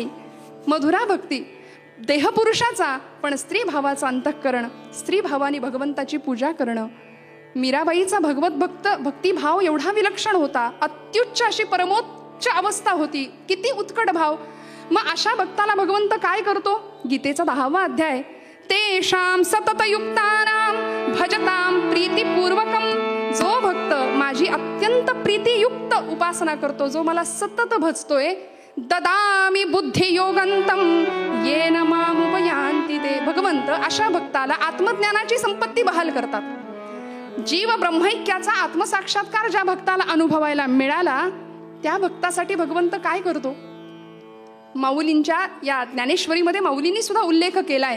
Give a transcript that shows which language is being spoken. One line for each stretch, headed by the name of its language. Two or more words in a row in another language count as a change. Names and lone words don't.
Marathi: मधुरा भक्ती देहपुरुषाचा पण स्त्री भावाचा अंतःकरण, स्त्री भावाने भगवंताची पूजा करणं. मीराबाईचा भगवत भक्तिभाव एवढा विलक्षण होता, अत्युच्च अशी परमोच्च अवस्था होती. किती उत्कट भाव. मग अशा भक्ताला भगवंत काय करतो? गीतेचा 10वा अध्याय,
Sanskrit: तेषां सततयुक्तानां भजतां प्रीतिपूर्वकम.
Marathi: जो भक्त माझी अत्यंत प्रीतियुक्त उपासना करतो, जो मला सतत भजतोय,
Sanskrit: ददामि बुद्धियोगंतम येन मामुपयान्ति ते.
Marathi: भगवंत अशा भक्ताला आत्मज्ञानाची संपत्ती बहाल करतात. जीव ब्रह्मैक्याचा आत्मसाक्षात्कार ज्या भक्ताला अनुभवायला मिळाला त्या भक्तासाठी भगवंत काय करतो? माऊलींच्या या ज्ञानेश्वरीमध्ये माऊलींनी सुद्धा उल्लेख केलाय.